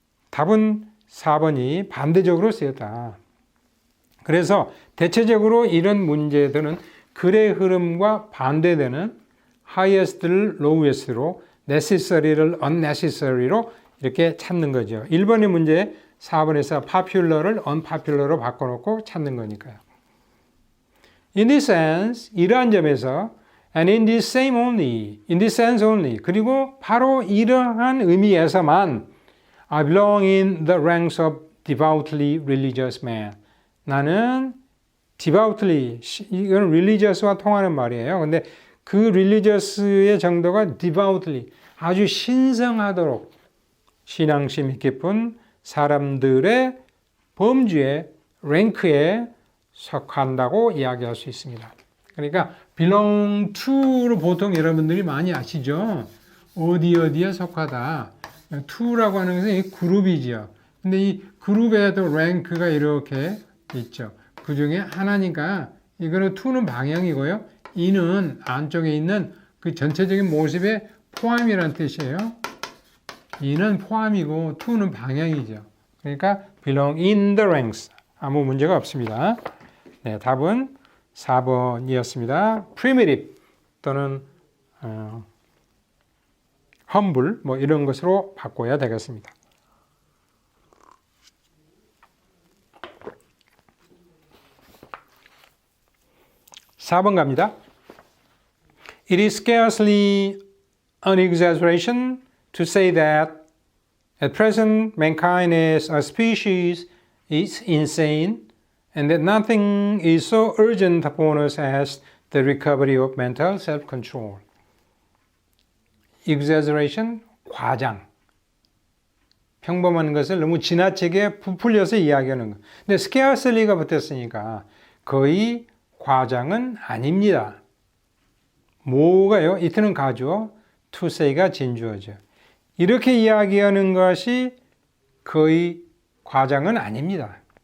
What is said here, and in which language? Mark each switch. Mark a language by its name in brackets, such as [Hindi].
[Korean] 답은 4번이 반대적으로 쓰였다. 그래서 대체적으로 이런 문제들은 글의 흐름과 반대되는 highest를 lowest로 necessary를 unnecessary로 이렇게 찾는 거죠. 1번의 문제 4번에서 popular를 unpopular로 바꿔놓고 찾는 거니까요. [English] In this sense, [Korean] 이러한 점에서 [English] and in this same only, in this sense only [Korean] 그리고 바로 이러한 의미에서만 [English] I belong in the ranks of devoutly religious men. [Korean] 나는 devoutly, 이건 religious와 통하는 말이에요. 근데 그 religious의 정도가 devoutly, 아주 신성하도록 신앙심이 깊은 사람들의 범주의 랭크에 속한다고 이야기할 수 있습니다. 그러니까 belong to를 보통 여러분들이 많이 아시죠? 어디에 속하다. to라고 하는 것은 이 그룹이죠. 근데 이 그룹에도 랭크가 이렇게 있죠. 그 중에 하나니까 이거는 to는 방향이고요. in은 안쪽에 있는 그 전체적인 모습의 포함이라는 뜻이에요. in은 포함이고 to는 방향이죠. 그러니까 [English] belong in the ranks. [Korean] 아무 문제가 없습니다. 네, 답은 4번이었습니다. primitive 또는 humble 뭐 이런 것으로 바꿔야 되겠습니다. 4번 갑니다. [English] It is scarcely an exaggeration to say that at present mankind as a species is insane and that nothing is so urgent upon us as the recovery of mental self-control. [Korean] exaggeration, 과장. 평범한 것을 너무 지나치게 부풀려서 이야기하는 것. 근데 scarcely가 붙었으니까 거의 과장은 아닙니다. 뭐가요? 이트는 가주어, to say가 진주어죠. 이렇게 이야기하는 것이 거의 과장은 아닙니다.